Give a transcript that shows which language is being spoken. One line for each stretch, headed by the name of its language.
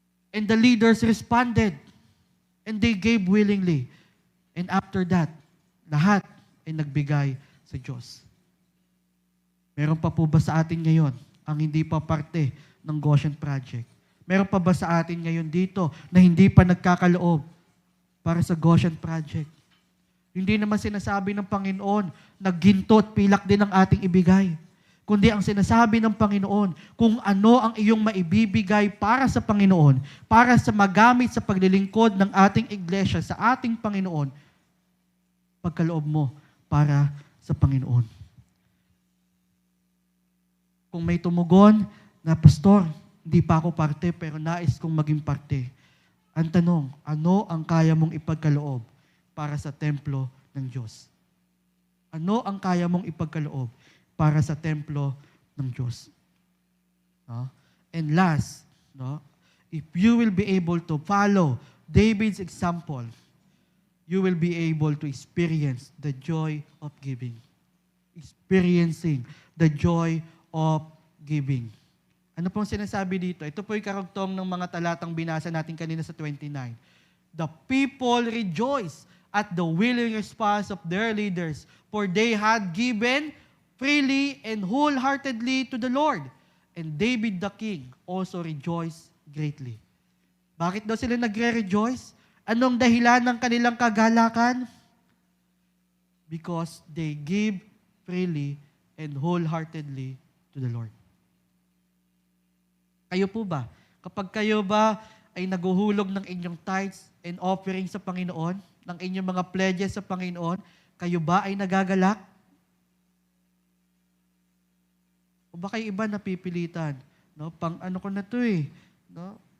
English: And the leaders responded. And they gave willingly. And after that,
Filipino: lahat ay nagbigay sa Diyos. Meron pa po ba sa atin ngayon ang hindi pa parte ng Goshen Project? Meron pa ba sa atin ngayon dito na hindi pa nagkakaloob para sa Goshen Project? Hindi naman sinasabi ng Panginoon na ginto at pilak din ang ating ibigay. Kundi ang sinasabi ng Panginoon kung ano ang iyong maibibigay para sa Panginoon, para sa magamit sa paglilingkod ng ating iglesia, sa ating Panginoon, pagkaloob mo para sa Panginoon. Kung may tumugon na, Pastor, hindi pa ako parte pero nais kong maging parte. Ang tanong, ano ang kaya mong ipagkaloob para sa templo ng Diyos? Ano ang kaya mong ipagkaloob para sa templo ng Diyos? No?
English: And last, no, if you will be able to follow David's example, you will be able to experience the joy of giving. Experiencing the joy of giving.
Filipino: Ano pong sinasabi dito? Ito po yung karugtong ng mga talatang binasa natin kanina sa 29.
English: The people rejoice at the willing response of their leaders, for they had given freely and wholeheartedly to the Lord. And David the king also rejoiced greatly.
Filipino: Bakit daw sila nagre-rejoice? Anong dahilan ng kanilang kagalakan?
English: Because they give freely and wholeheartedly to the Lord.
Filipino: Kayo po ba? Kapag kayo ba ay naguhulog ng inyong
English: tithes and offering
Filipino: sa Panginoon, ng inyong mga pledges sa Panginoon, kayo ba ay nagagalak? O ba kayo iba napipilitan? No? Pang ano ko na to eh. No?